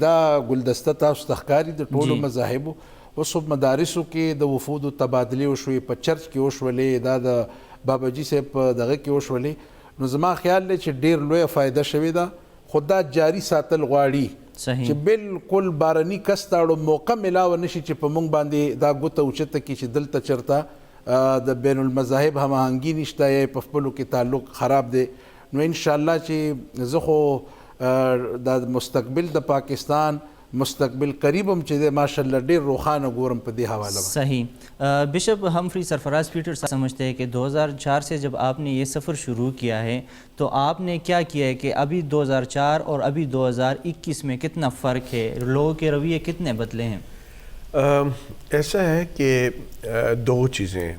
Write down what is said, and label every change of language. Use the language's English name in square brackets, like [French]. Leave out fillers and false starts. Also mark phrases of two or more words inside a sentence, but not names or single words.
[Pashto] دا ګلدسته تاسو ته ښکاري د ټولو مذاهبو. اوس مدارسو کې د وفودو تبادلې وشوې، په چرچ کې وشولې، دا د باباجي صاحب په دغه کې وشولې، نو زما خیال دی چې ډیر لویه فایده شوې ده، خو دا جاري ساتل غواړي چې بالکل بارني کس ته اړو موقع ملاوه نشي چې په موږ باندې دا ګوته اوچته کړي چې دلته چېرته د بین المذاهب هماهنګي نشته یا په خپلو کې تعلق خراب دی. نو انشاءالله چې زه خو د مستقبل د پاکستان مستقبل قریب هم چې دی ماشاءاللہ ډیر روخانه ګورم په دې حوالہ. صحیح. [Urdu] بشپ ہمفری سرفراز پیٹر سمجھتے ہیں کہ 2004 سے جب آپ نے یہ سفر شروع کیا ہے تو آپ نے کیا کیا ہے کہ ابھی 2004 اور ابھی 2021 میں کتنا فرق ہے، لوگوں کے رویے کتنے بدلے ہیں؟ ایسا ہے کہ دو چیزیں ہیں.